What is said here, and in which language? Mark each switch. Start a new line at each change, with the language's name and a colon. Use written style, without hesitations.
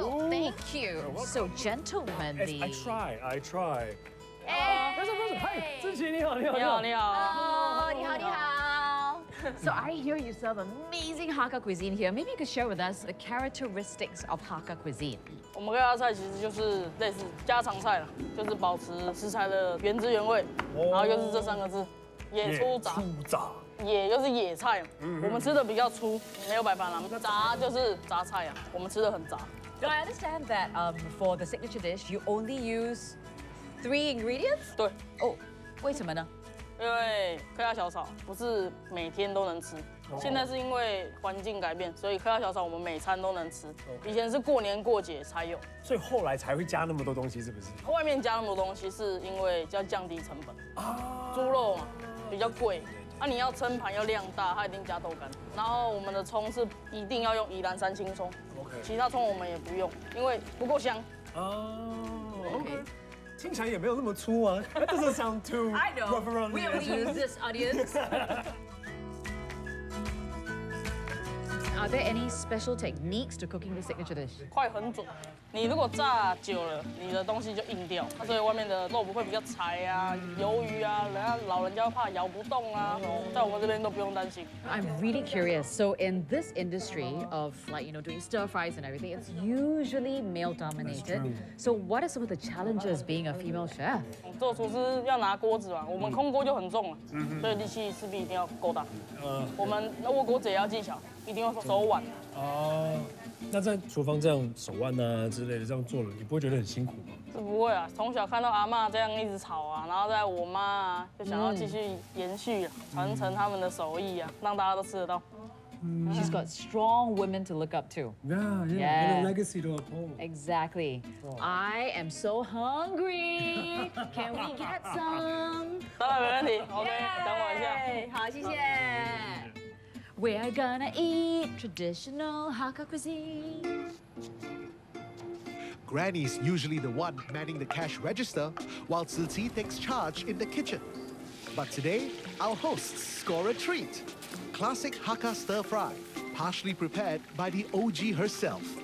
English: go. Thank you. So gentlemanly. I try. Hey. Present. Hi, Ziqi,
Chinese: 你好。你好，你好。 Oh, 你好，你好.
English: So I hear you serve amazing Hakka cuisine here. Maybe you could share with us the characteristics of Hakka cuisine.
Chinese: 我们客家菜其实就是类似家常菜了，就是保持食材的原汁原味，然后又是这3个字，野粗杂。粗杂。野就是野菜，我们吃的比较粗，没有白饭啦。杂就是杂菜啊，我们吃的很杂。
English: Now I understand that for the signature dish you only use 3 ingredients.
Chinese: 对， Oh, 为什么呢？因为客家小炒不是每天都能吃，现在是因为环境改变，所以客家小炒我们每餐都能吃。以前是过年过节才有，所以后来才会加那么多东西，是不是？外面加那么多东西是因为要降低成本。猪肉嘛比较贵，你要焖盘要量大，它一定加豆干。然后我们的葱是一定要用宜兰3星葱，其他葱我们也不用，因为不够香。
English: OK。
Chinese: 听起来也没有那么粗啊。
English: That doesn't sound too I know. rough around the We only edges. use this, audience. are there any special techniques to cooking the signature dish?
Chinese: 快很准。你如果炸久了，你的东西就硬掉，所以外面的肉不会比较柴啊、鱿鱼啊，老人家怕咬不动啊，在我们这边都不用担心。
English: I'm really curious. So in this industry of doing stir fries and everything, it's usually male dominated. So what are some of the challenges being a female chef?
Chinese: 做厨师要拿锅子嘛，我们空锅就很重了，所以力气势必一定要够大。我们握锅子也要技巧，一定要手腕。哦，那在厨房这样手腕啊之类的这样做了，你不会觉得很辛苦吗？是不会啊，从小看到阿嬷这样一直炒啊，然后在我妈啊，就想要继续延续传承他们的手艺啊，让大家都吃得到。
English: She's got strong women to look up to. Yeah. Yeah. And a legacy to uphold. Exactly. I am so hungry. Can we get some?
Chinese: 当然没问题 ，OK， 等我一下。好，谢谢。
English: We're gonna eat traditional Hakka cuisine. Granny's usually the one manning the cash register, while Zizi takes charge in the kitchen. But today, our hosts score a treat. Classic Hakka stir fry, partially prepared by the OG herself.